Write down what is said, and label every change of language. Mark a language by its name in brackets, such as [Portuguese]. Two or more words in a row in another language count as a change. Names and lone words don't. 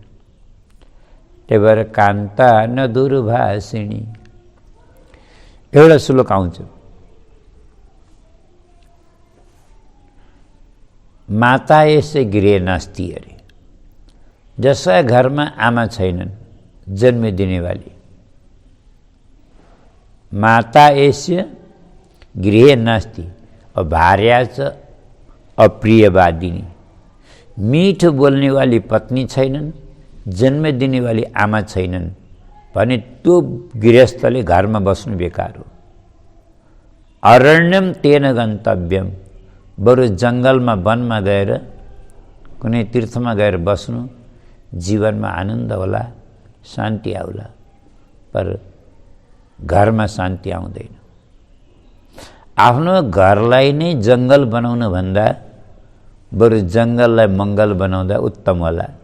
[Nepali] त्यही भएर [Sanskrit] कान्ता न दुर्भाषिणी। [Nepali] एउटा श्लोक आउँछ, [Sanskrit] माता यसै गृह नास्ति अरे। [Nepali] जसका घरमा आमा छैनन् जन्म दिने वाली, [Sanskrit] माता यस्य गृह नास्ति और भार्याच अप्रियवादिनी। [Nepali] मीठो बोल्ने वाली पत्नी छैनन्, जन्म दिने वाली आमा छैनन् भने त्यो गृहस्थले घरमा बस्नु बेकार हो। [Sanskrit] अरण्यम तेन गन्तव्यम। [Nepali] बरु जङ्गलमा वनमा गएर कुनै तीर्थमा गएर बस्नु, जीवनमा आनन्द होला, शान्ति आउला। पर घरमा शान्ति आउँदैन। आफ्नो घरलाई नै जङ्गल बनाउन भन्दा बरु जङ्गललाई मङ्गल बनाउँदा उत्तम होला।